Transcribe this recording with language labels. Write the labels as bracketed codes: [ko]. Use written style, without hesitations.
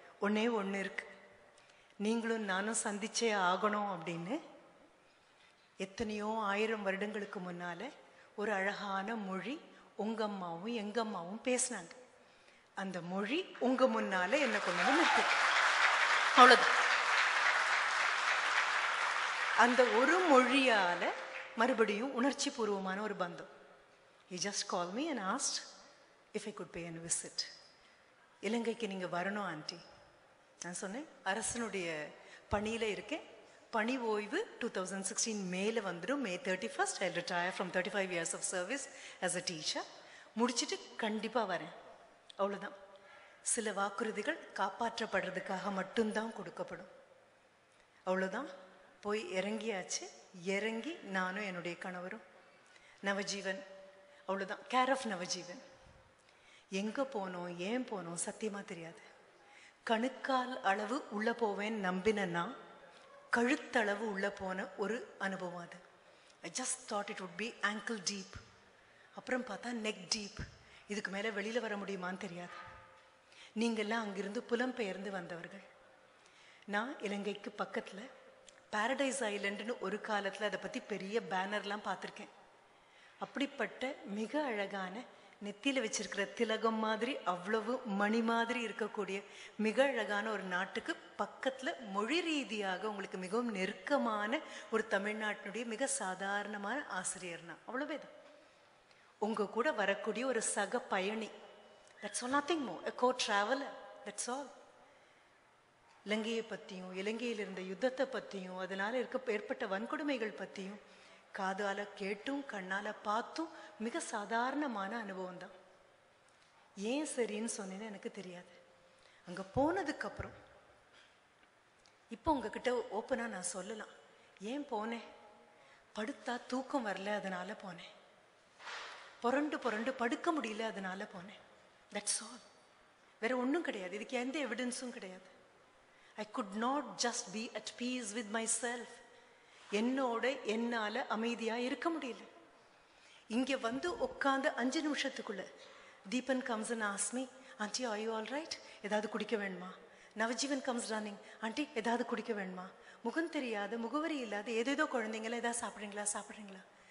[ta] ஒன்னே ஒன்று இருக்கு, நீங்களும் நானும் சந்திச்சே ஆகணும் அப்படின்னு எத்தனையோ 1000 வருடங்களுக்கு முன்னால ஒரு அழகான மொழி உங்க அம்மாவும் எங்க அம்மாவும் பேசினாங்க. அந்த மொழி உங்க முன்னால என்ன கொண்டு வந்து நிற்கு. அவ்வளவுதான். அந்த ஒரு மொழியால மறுபடியும் உணர்ச்சி பூர்வமான ஒரு பந்தம். [en] He just called me and asked if I could pay a visit. [ta] இலங்கைக்கு நீங்க வரணும் ஆண்டி. நான் சொன்னேன், அரசனுடைய பணியில இருக்கேன், பணி ஓய்வு 2016 மேல வந்துடும், [en] May 31st I'll retire from 35 years of service as a teacher. [ta] முடிச்சிட்டு கண்டிப்பா வரேன். அவ்வளவுதான். சில வாக்குறுதிகள் காப்பாற்றப்படுறதுக்காக மட்டும்தான் கொடுக்கப்படும். அவ்வளவுதான். போய் இறங்கியாச்சு. இறங்கி நானும் என்னுடைய கணவரும் நவஜீவன், அவ்வளவுதான். Care of Navjivan. எங்க போனோம் ஏன் போனோம் சத்தியமா தெரியாது. கணுக்கால் அளவு உள்ள போவேன் நம்பினா கழுத்தளவு உள்ள போன ஒரு அனுபவம் அது. [en] I just thought it would be ankle deep. [ta] அப்புறம் பார்த்தா [en] neck deep. [ta] இதுக்கு மேல வெளியில வர முடியுமான்னு தெரியாது. நீங்கெல்லாம் அங்கிருந்து புலம்பெயர்ந்து வந்தவர்கள். நான் இலங்கைக்கு பக்கத்துல பாரடைஸ் ஐலண்டுன்னு ஒரு காலத்துல அதை பத்தி பெரிய பேனர்லாம் பார்த்துருக்கேன். அப்படிப்பட்ட மிக அழகான நெத்தியில வச்சிருக்கிற திலகம் மாதிரி அவ்வளவு மணி மாதிரி இருக்கக்கூடிய மிக அழகான ஒரு நாட்டுக்கு பக்கத்துல மொழி ரீதியாக உங்களுக்கு மிகவும் நெருக்கமான ஒரு தமிழ்நாட்டினுடைய மிக சாதாரணமான ஆசிரியர்னா அவ்வளவேதான். உங்க கூட வரக்கூடிய ஒரு சக பயணி, [en] that's all, nothing more, a co-traveler, that's all. [ta] இலங்கையை பத்தியும் இலங்கையில் இருந்த யுத்தத்தை பத்தியும் அதனால ஏற்பட்ட வன்கொடுமைகள் பத்தியும் காதால கேட்டும் கண்ணால பார்த்தும் மிக சாதாரணமான அனுபவம் தான். ஏன் சரின்னு சொன்னேன்னு எனக்கு தெரியாது. அங்க போனதுக்கு அப்புறம் இப்போ உங்ககிட்ட ஓப்பனா நான் சொல்லலாம், ஏன் போனேன், படுத்தா தூக்கம் வரல அதனால போனேன், புரண்டு படுக்க முடியல அதனால போனேன், [en] That's all. [ta] வேற ஒன்றும் கிடையாது. இதுக்கு எந்த எவிடன்ஸும் கிடையாது. [en] I could not just be at peace with myself. [ta] என்னோட என்னால அமைதியா இருக்க முடியல. இங்க வந்து உட்கார்ந்து 5 நிமிஷத்துக்குள்ள [en] Deepan comes and asks me, Auntie, are you all right? [ta] ஏதாவது குடிக்க வேணுமா? Navajeevan [en] comes running, Auntie, [ta] ஏதாவது குடிக்க வேணுமா? முகம் தெரியாத, முகவரி இல்லாத ஏதேதோ குழந்தைங்கள ஏதாவது சாப்பிட்றீங்களா?